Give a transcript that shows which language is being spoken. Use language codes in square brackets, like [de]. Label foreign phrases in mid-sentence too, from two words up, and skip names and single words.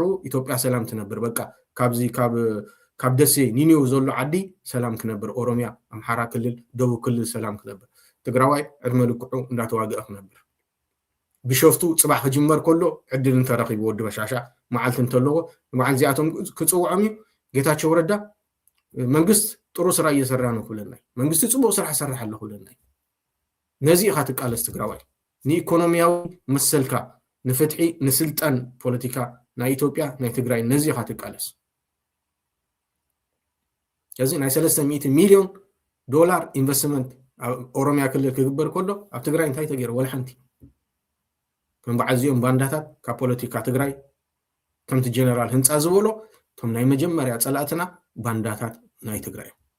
[ti] ኢትዮጵያ ሰላም ትነብር በቃ ካብዚ ካብ ደሴ ኒኒው ዘሎ ዓዲ ሰላም ክነብር ኦሮሚያ ኣምሓራ ክልል ደቡብ ክልል ሰላም ክነብር ትግራዋይ ዕድመ ልክዑ እንዳተዋግአ ክነብር ቢሾፍቱ ፅባሕ ክጅመር ከሎ ዕድል እንተረኺቡ ወዲ በሻሻ መዓልቲ እንተለዎ መዓል ዚኣቶም ክፅውዖም እዩ ጌታቸው ረዳ [am] መንግስት ጥሩ ስራ እየሰራ ነው [ti] ክብለናይ መንግስት ፅቡቅ ስራሕ ይሰርሕ ኣሎ ክብለናይ ነዚ ኢኻ ትቃለስ ትግራዋይ ንኢኮኖሚያዊ መሰልካ ንፍትሒ ንስልጣን ፖለቲካ ናይ ኢትዮጵያ ናይ ትግራይ ነዚ ኢኻ ትቃለስ እዚ ናይ 300 ሚሊዮን ዶላር ኢንቨስትመንት ኦሮሚያ ክልል ክግበር ከሎ ኣብ ትግራይ እንታይ ተገይሩ ወላ ሓንቲ ከም በዓል እዚኦም ባንዳታት ካብ ፖለቲካ ትግራይ ከምቲ ጀነራል ህንፃ ዝበሎ ቶም ናይ መጀመርያ ፀላእትና ባንዳታት ናይ ትግራይ